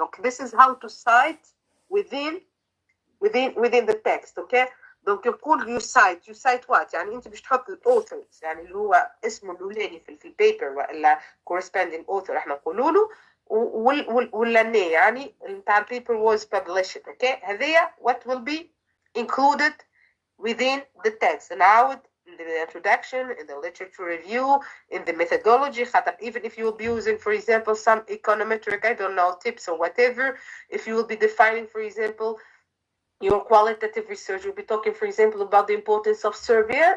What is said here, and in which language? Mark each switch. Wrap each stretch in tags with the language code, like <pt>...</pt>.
<en>Donc, this is how to cite within the text. Okay.</en> <ar>دونك يقول</ar> <en>you cite what</en> <ar>يعني انت باش تحط الاوثرز يعني اللي هو اسمه الاولاني في البيبر ولا</ar> <en>corresponding author</en> <ar>احنا نقولوا له ولا يعني نتاع البيبر</ar> <en>was published. Okay.</en> <ar>هذيا</ar> <en>what will be included within the text</en> <ar>نعاود</ar> <en>in the introduction, in the literature review, in the methodology. Even if you will be using, for example, some econometric, I don't know, tips or whatever, if you will be defining, for example, your qualitative research, you'll be talking, for example, about the importance of survey.</en>